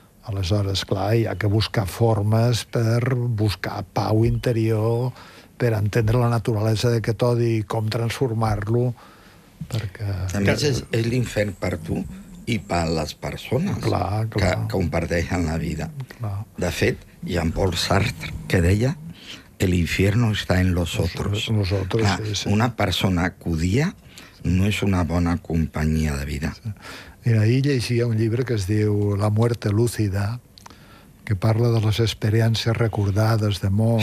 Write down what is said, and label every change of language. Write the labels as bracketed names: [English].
[Catalan] Aleshores, clar, hi ha que buscar formes per buscar pau interior, per entendre la naturalesa d'aquest odi i com transformar-lo, perquè... A més, és l'infern per tu i per les persones, clar, clar, que comparteixen la vida. Clar. De fet, Jean-Paul Sartre, que deia [Spanish] el infierno está en los otros. Nosotros, [Catalan] clar, sí, sí. Una persona que odia no és una bona companyia de vida. Sí. Mira, ahir llegia un llibre que es diu La muerte lúcida, que parla de les experiències recordades de mort.